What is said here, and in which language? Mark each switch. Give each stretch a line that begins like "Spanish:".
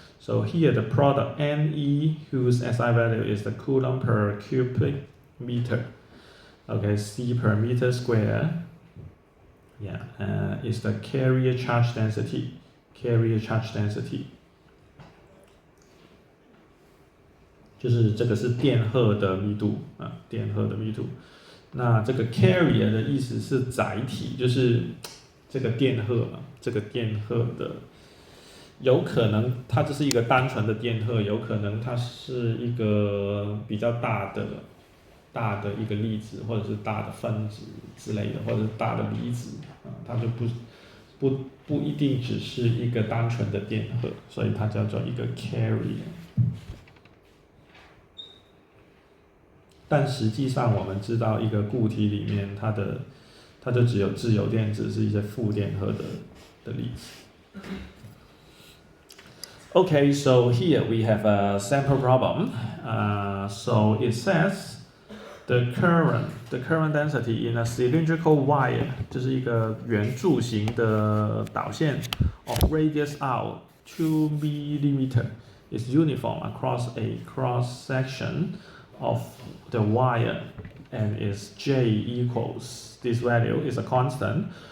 English: So here the product Ne, whose SI value is the Coulomb per cubic meter. Okay, C per meter square. Is the carrier charge density. Carrier charge density.
Chinese: 就是这个是电荷的密度电荷的密度。那这个 carrier 的意思是载体，就是这个电荷这个电荷的，有可能它只是一个单纯的电荷，有可能它是一个比较大的一个粒子，或者是大的分子之类的，或者是大的离子它就不一定只是一个单纯的电荷，所以它叫做一个 carrier。但实际上我们知道一个固体里面它就只有自由电子，是一些负电荷的粒子。
English: Okay, so here we have a sample problem. So it says the current density in a cylindrical wire
Chinese: 就是一个圆柱形的导线
English: of radius r 2 mm is uniform across a cross section of the wire and is J equals this value is a constant.